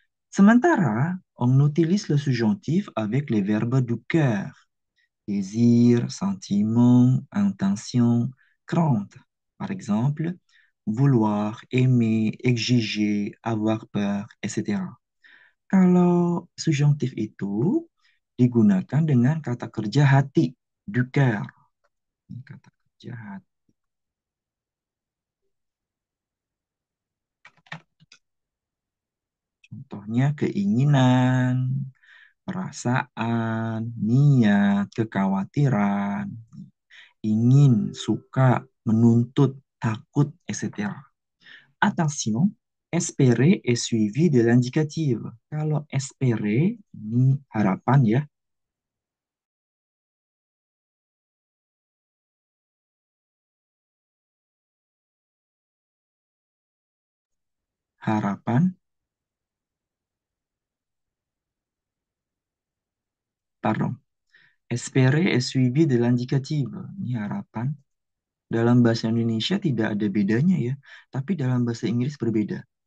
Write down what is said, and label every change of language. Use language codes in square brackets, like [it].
[fr] Sementara, on utilise le subjonctif avec les verbes du cœur. Désir, sentiment, intention, crainte. Par exemple, vouloir, aimer, exiger, avoir peur, etc. [id] Kalau subjonctif itu digunakan dengan kata kerja hati, [fr] du cœur. [id] Kata kerja hati. Contohnya keinginan, perasaan, niat, kekhawatiran, ingin, suka, menuntut, takut, etc. [fr] Attention, espérer est suivi de l'indicative. [id] Kalau espérer, ini harapan ya. Harapan, pardon. [fr] Espérer est suivi de l'indicative. [id] Ini harapan. Dalam bahasa Indonesia tidak ada bedanya ya, tapi dalam bahasa Inggris berbeda.